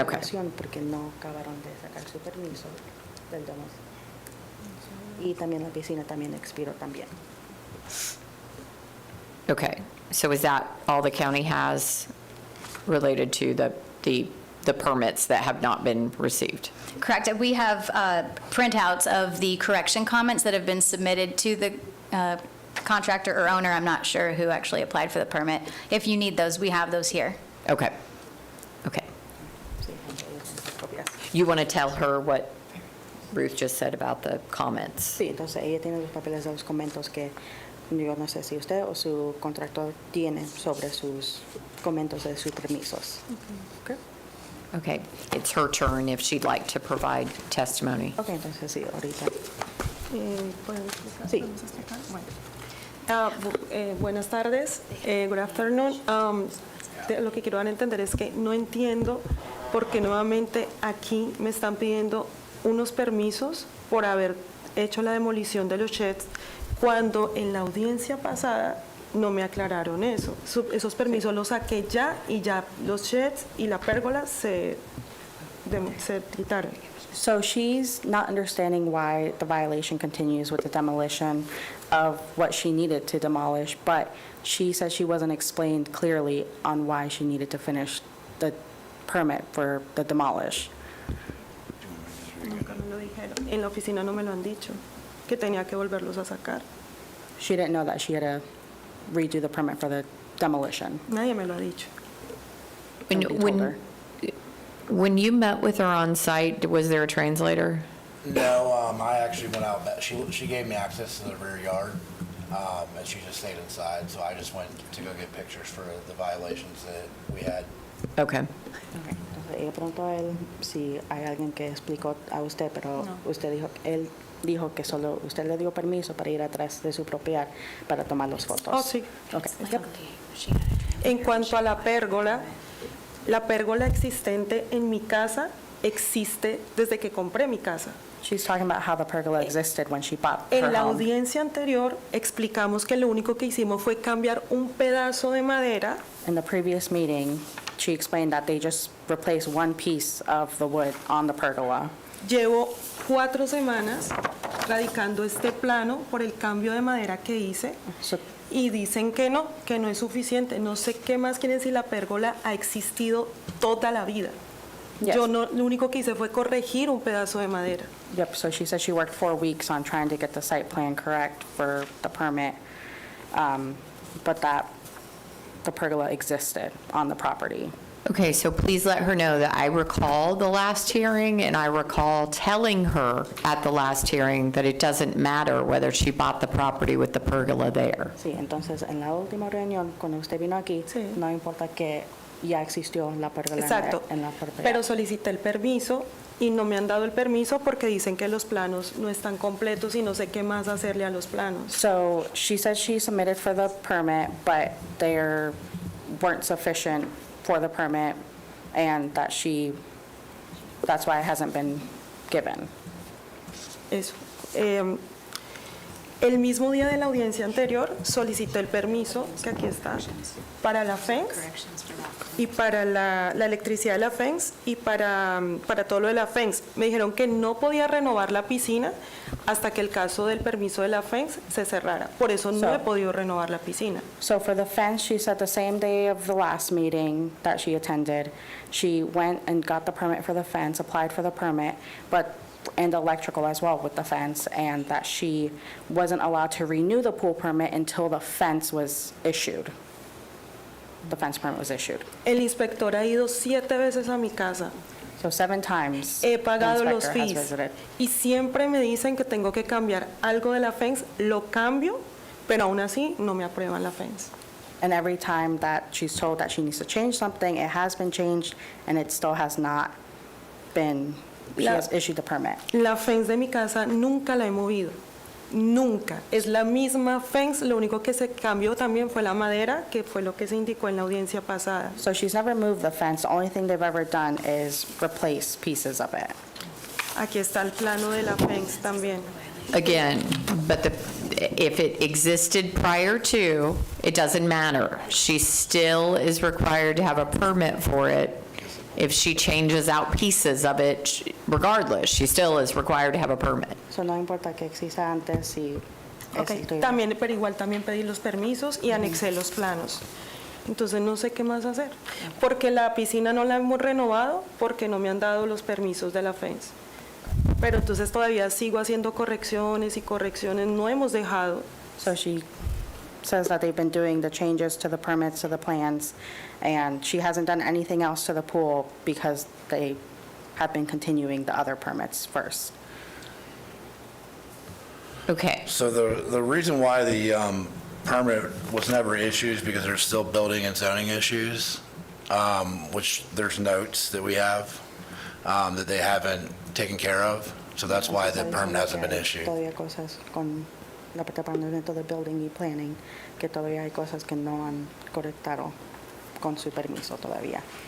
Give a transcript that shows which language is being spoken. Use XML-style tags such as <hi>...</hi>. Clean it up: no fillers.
<es>aprobación, porque no acabaron de sacar su permiso del demolition. Y también la piscina también expiró también.</es> <en>Okay, so is that all the county has related to the permits that have not been received? Correct. We have printouts of the correction comments that have been submitted to the contractor or owner. I'm not sure who actually applied for the permit. If you need those, we have those here. Okay, okay.</en> <es>Sí, ellos tienen sus copias.</es> <en>You want to tell her what Ruth just said about the comments?</en> <es>Sí, entonces ella tiene los papeles de los comentos que yo no sé si usted o su contractor tiene sobre sus comentos de sus permisos.</es> <en>Okay. Okay, it's her turn if she'd like to provide testimony.</en> <es>Ok, entonces sí, ahorita. ¿Pueden explicar? Sí. ¿Podemos explicar? Bueno. Buenas tardes.</es> <en>Good afternoon.</en> <es>Lo que quiero dar a entender es que no entiendo por qué nuevamente aquí me están pidiendo unos permisos por haber hecho la demolición de los sheds cuando en la audiencia pasada no me aclararon eso. Esos permisos los saqué ya y ya los sheds y la pérgola se quitaron.</es> <en>So she's not understanding why the violation continues with the demolition of what she needed to demolish, but she said she wasn't explained clearly on why she needed to finish the permit for the demolish.</en> <es>Nunca me lo dijeron. En la oficina no me lo han dicho, que tenía que volverlos a sacar.</es> <en>She didn't know that she had to redo the permit for the demolition.</en> <es>Nadie me lo ha dicho.</es> <en>Nobody told her. When you met with her on site, was there a translator? No, I actually went out, she gave me access to the rear yard, and she just stayed inside, so I just went to go get pictures for the violations that we had. Okay.</en> <es>Entonces ella preguntó a él si hay alguien que explicó a usted, pero usted dijo, él dijo que solo usted le dio permiso para ir atrás de su propiedad para tomar las fotos. Oh, sí.</es> <en>Okay. Yep.</en> <es>En cuanto a la pérgola existente en mi casa existe desde que compré mi casa.</es> <en>She's talking about how the pergola existed when she bought her</en> <es>En la</es> <en>home.</en> <es>audiencia anterior explicamos que lo único que hicimos fue cambiar un pedazo de madera.</es> <en>In the previous meeting, she explained that they just replaced one piece of the wood on the pergola.</en> <es>Llevo 4 semanas radicando este plano por el cambio de madera que hice</es> <en>So,</en> <es>y dicen que no es suficiente. No sé qué más quieren decir, la pérgola ha existido toda la vida.</es> <en>Yes.</en> <es>Yo no, lo único que hice fue corregir un pedazo de madera.</es> <en>yep, so she said she worked 4 weeks on trying to get the site plan correct for the permit, but that the pergola existed on the property. Okay, so please let her know that I recall the last hearing, and I recall telling her at the last hearing that it doesn't matter whether she bought the property with the pergola there.</en> <es>Sí, entonces en la última reunión, cuando usted vino aquí, Sí. no importa que ya existió la pergola Exacto. en la propiedad. Pero solicité el permiso y no me han dado el permiso porque dicen que los planos no están completos y no sé qué más hacerle a los planos.</es> <en>So she said she submitted for the permit, but they weren't sufficient for the permit, and that that's why it hasn't been given.</en> <es>Eso. El mismo día de la audiencia anterior solicité el permiso, que aquí está, para la fence y para la electricidad de la fence y para todo lo de la fence. Me dijeron que no podía renovar la piscina hasta que el caso del permiso de la fence se cerrara. Por eso no</es> <en>So-</en> <es>he podido renovar la piscina.</es> <en>So for the fence, she said the same day of the last meeting that she attended, she went and got the permit for the fence, applied for the permit, and electrical as well with the fence, and that she wasn't allowed to renew the pool permit until the fence was issued. The fence permit was issued.</en> <es>El inspector ha ido 7 veces a mi casa.</es> <en>So 7 times</en> <es>He</es> <en>the</en> <es>pagado los</es> <en>inspector has</en> <es>fees</es> <en>visited.</en> <es>y siempre me dicen que tengo que cambiar algo de la fence. Lo cambio, pero aún así no me aprueban la fence.</es> <en>And every time that she's told that she needs to change something, it has been changed, and it still has not been, she has issued the permit.</en> <es>La fence de mi casa nunca la he movido, nunca. Es la misma fence, lo único que se cambió también fue la madera, que fue lo que se indicó en la audiencia pasada.</es> <en>So she's never moved the fence. The only thing they've ever done is replace pieces of it. Aquí está el plano de la fence también. Again, but if it existed prior to, it doesn't matter. She still is required to have a permit for it. If she changes out pieces of it, regardless, she still is required to have a permit.</en> <es>So no importa que exista antes, si</es> <en>Okay.</en> <es>existe. También, pero igual también pedí los permisos y anexé los planos. Entonces no sé qué más hacer. Porque la piscina no la hemos renovado porque no me han dado los permisos de la fence. Pero entonces todavía sigo haciendo correcciones y correcciones. No hemos dejado.</es> <en>So she says that they've been doing the changes to the permits, to the plans, and she hasn't done anything else to the pool because they have been continuing the other permits first. Okay, So the reason why the permit was never issued is because there's still building and zoning issues, which there's notes that we have that they haven't taken care of. So that's why the permit hasn't been issued.</en> <es>Todavía cosas con el departamento de building y planning, que todavía hay cosas que no han correctado con su permiso todavía.</es>